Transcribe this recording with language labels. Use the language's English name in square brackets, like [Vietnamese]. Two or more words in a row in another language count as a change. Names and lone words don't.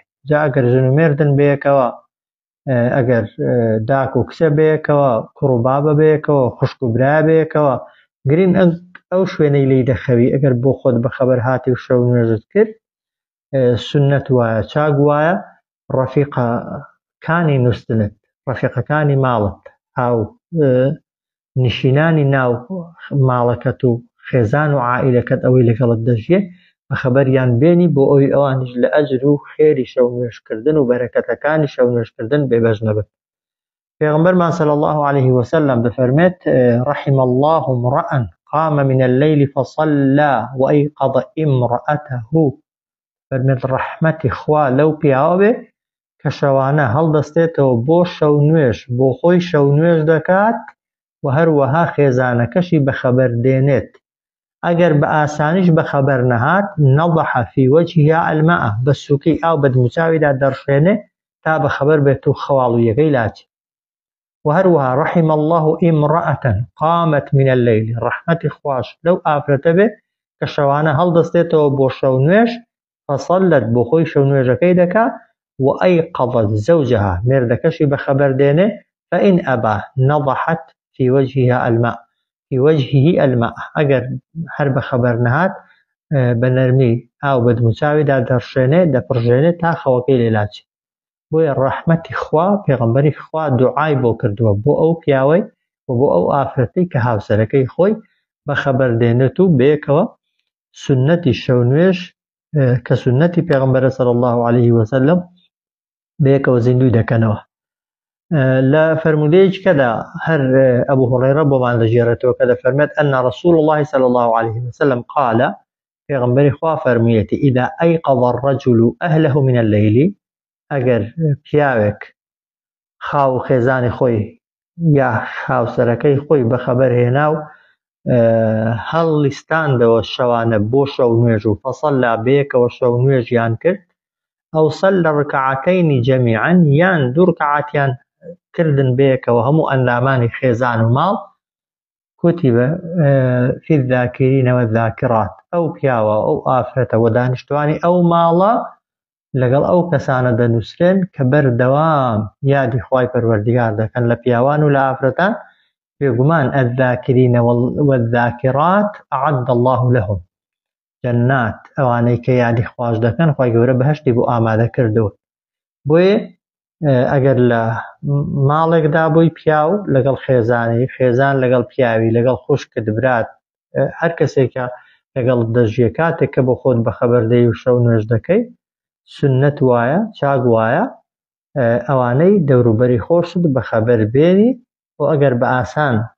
[Central Kurdish] جا ئەگەر ژن و مێردن بەیەکەوە، ئەگەر داک و کچە بەیەکەوە، کوڕ و بابە بەیەکەوە، خوشک و برایە بەیەکەوە، گرنگ ئەو شوێنەی لی دەخەوی ئەگەر بۆ خۆت بەخەبەر هاتی و شەو نوێژت کرد سنەت وایە، چاک وایە ڕەفیقەکانی نووستنت، ڕەفیقەکانی ماڵت، هاو نشینانی ناو ماڵەکەت و خێزان و عائیلەکەت ئەوەی لەگەڵت دەژیێ بەخەبەریان بێنی بۆ ئەوەی ئەوانیش لە ئەجر و خێری شەو نوێژکردن و بەرەکەتەکانی شەو نوێژکردن بێبەش نەبن. پێغەمبەرمان [Arabic] صلی الله عليه وسلم [Central Kurdish] دەفەرمێت [Arabic] رحم الله امرأ قام من الليل فصلى وأيقظ امرأته، [Central Kurdish] فەرمێت ڕەحمەتی خوا لەو پیاوە بێ کە شەوانە هەڵدەستێتەوە بۆ شەو نوێژ، بۆ خۆی شەو نوێژ دەکات و هەروەها خێزانەکەشی بەخەبەر دێنێت. ئەگەر بە ئاسانیش بەخەبەر نەهات [Arabic] نەضح في وجهها الماء، [Central Kurdish] بە سووکەی ئاو بە دموچاویدا دەڕشێنێ تا بەخەبەر بێت و خەواڵویەکەی لاچێ. و هەروەها [Arabic] رحم الله امرأة قامت من الليل، [Central Kurdish] ڕەحمەتی خوش لەو ئافرەتە بێ کە شەوانە هەڵدەستێتەوە بۆ شەو نوێژ فصلت بۆ خۆی شەو نوێژەکەی دەکات [Arabic] وأيقظت زوجها، [Central Kurdish] مێردەکەشی بەخەبەر دێنێ [Arabic] فإن أبى نضحت في وجهها الماء، في وجهه الماء، [Central Kurdish] ئەگەر هەر بەخەبەر نەهات بە نەرمی ئاو بە دموچاویدا دەڕشێنێ دەپڕژێنێ تا خەوەکەی لێلاچێ. بۆیە ڕەحمەتی خوا، پێغەمبەری خوا دوعای بۆ کردووە بۆ ئەو پیاوەی و بۆ ئەو ئافرەتەی کە هاوسەرەکەی خۆی بەخەبەر دێنێت و بەیەکەوە سنەتی شەو نوێژ کە سنەتی پێغەمبەرە [Arabic] صلی الله عليه وسلم [Central Kurdish] بەیەکەوە زیندوی دەکەنەوە. لە فەرمودەیەکدا هەر ئەبو هورەیرە بۆمان دەژێڕێتەوە کە دەفەرمێت [Arabic] أن رسول الله صلى الله عليه وسلم قال، [Central Kurdish] پێغەمبەری خوا فەرموویەتی [Arabic] إذا أيقظ الرجل أهله من الليل، [Central Kurdish] ئەگەر پیاوێک خاو خێزانی خۆی یا هاوسەرەکەی خۆی بەخەبەر هێنا و هەڵیستاندەوە شەوانە بۆ شەو نوێژ و فەسەلا بەیەکەوە شەو نوێژیان کرد ئەو [Arabic] سەلە ڕکعەتەینی جەمیعەن [Central Kurdish] یان دوو ڕکعەتیان کردن بەیەکەوە هەموو ئەندامانی خێزان و ماڵ [Arabic] کوتیبە فی الذاکرین والذاکرات [Central Kurdish] ئەو پیاوە ئەو ئافرەتە و دانیشتوانی ئەو ماڵە لەگەڵ ئەو کەسانە دەنووسرێن کە بەردەوام یادی خوای پەروەردیگار دەکەن لە پیاوان و لە ئافرەتان بێگومان [Arabic] الذاکرین والذاکرات أعد الله لهم جەنات [Central Kurdish] ئەوانەی کە یادی خوای دەکەن خوای گەورە بەهەشتی بۆ ئامادە کردووە بۆیە ئەگەر لە ماڵێکدا بووی پیاو لەگەڵ خێزانی خێزان لەگەڵ پیاوی لەگەڵ خوشکت برات هەر کەسێکە لەگەڵ دەژیە کاتێک کە بۆ خۆت بەخەبەر دەی و شەو نوێژ دەکەی سنەت وایە چاک وایە ئەوانەی دەوروبەری خۆشت بەخەبەر بێنی و ئەگەر بە ئاسان